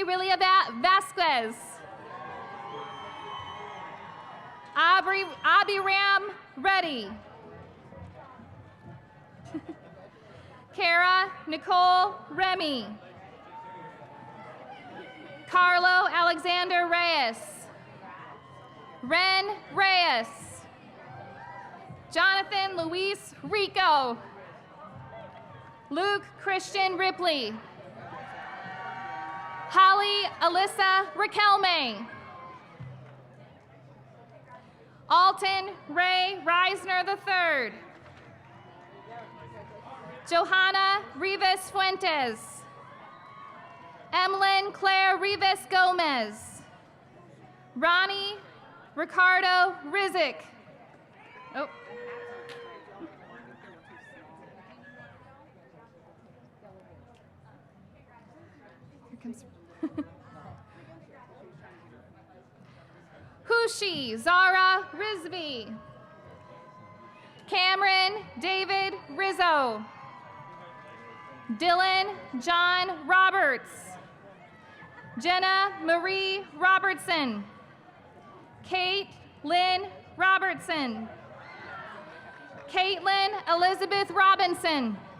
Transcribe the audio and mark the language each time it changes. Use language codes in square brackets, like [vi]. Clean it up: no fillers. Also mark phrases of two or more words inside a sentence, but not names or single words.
[en] Rilia Vasquez, Abiram Reddy, Kara Nicole Remy, Carlo Alexander Reyes, Ren Reyes, Jonathan Luis Rico, Luke Christian Ripley, Holly Alyssa Raquelme, Alton Ray Reisner III, Johanna Rivas Fuentes, Emlyn Claire Rivas Gomez, Ronnie Ricardo Rizik. Oh. Here comes. Hushi Zara Rizvi, Cameron David Rizzo, Dylan John Roberts, Jenna Marie Robertson, Kate Lynn Robertson, Caitlin Elizabeth Robinson,